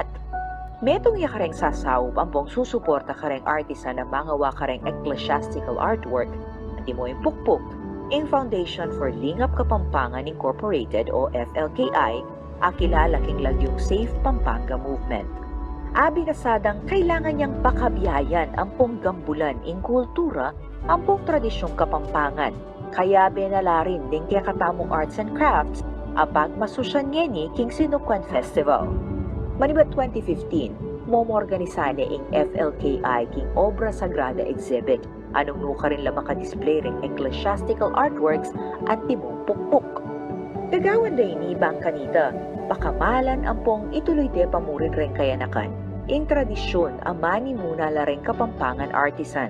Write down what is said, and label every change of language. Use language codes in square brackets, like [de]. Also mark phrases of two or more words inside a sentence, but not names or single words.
[pam] Metong ya kareng sasawp ang pong susuporta kareng artisan na mga wakareng [en] ecclesiastical artwork [pam] at imo yung pukpuk ing Foundation for Lingap Kapampangan Incorporated o FLKI akilala king lagyong Safe Pampanga Movement. Abi kasadang kailangan niyang pakabiyayan ang pong gambulan ing kultura ang pong tradisyong Kapampangan. Kaya benalarin din kaya katamong [en] arts and crafts [pam] apag masusyan ngeni king Sinukwan Festival. Manibat 2015, momorganisane ing FLKI king Obra Sagrada Exhibit anong nuka rin lang makadisplay ring [en] ecclesiastical artworks [pam] at timong pukpuk. Gagawan day ni Bang kanita, pakamalan ang pong ituloy de pamurin rin kayanakan ing tradisyon amani muna la rin Kapampangan artisan.